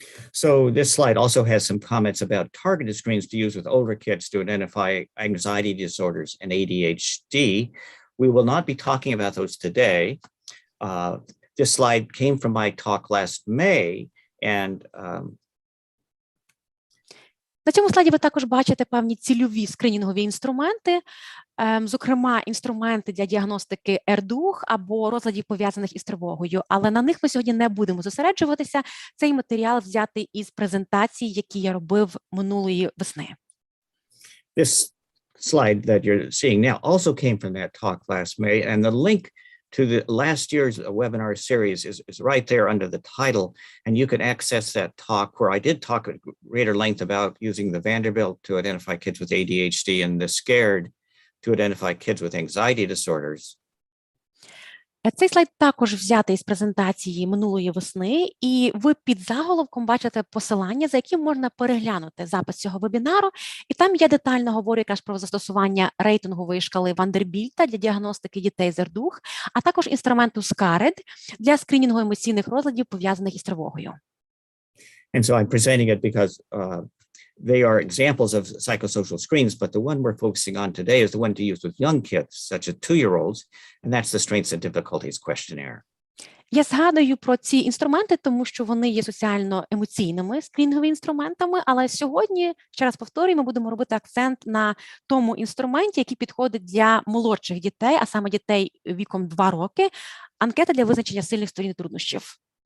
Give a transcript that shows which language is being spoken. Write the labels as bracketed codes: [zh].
[en] So this slide also has some comments about targeted screens to use with older kids to identify anxiety disorders and ADHD. We will not be talking about those today. This slide came from my talk last May, and [uk] на цьому слайді ви також бачите певні цільові скринінгові інструменти, зокрема, інструменти для діагностики РДУХ або розладів, пов'язаних із тривогою. Але на них ми сьогодні не будемо зосереджуватися. Цей матеріал взятий із презентацій, які я робив минулої весни. [en] This slide that you're seeing now also came from that talk last May, and the link to the last year's webinar series is right there under the title, and you can access that talk where I did talk at greater length about using the Vanderbilt to identify kids with ADHD and the SCARED to identify kids with anxiety disorders. [uk] Цей слайд також взятий з презентації минулої весни, і ви під заголовком бачите посилання, за яким можна переглянути запис цього вебінару, і там я детально говорю якраз про застосування рейтингової шкали Вандербільта для діагностики дітей з РДУХ, а також інструменту SCARED для скринінгу емоційних розладів, пов'язаних із тривогою. [en] And so I'm presenting it because they are examples of psychosocial screens, but the one we're focusing on today is the one to use with young kids, such as 2-year-olds, and that's the strengths and difficulties questionnaire. [uk] Я згадую про ці інструменти, тому що вони є соціально-емоційними скринінговими інструментами, але сьогодні, ще раз повторюю, ми будемо робити акцент на тому інструменті, який підходить для молодших дітей, а саме дітей віком 2 роки, анкета для визначення сильних сторін і труднощів.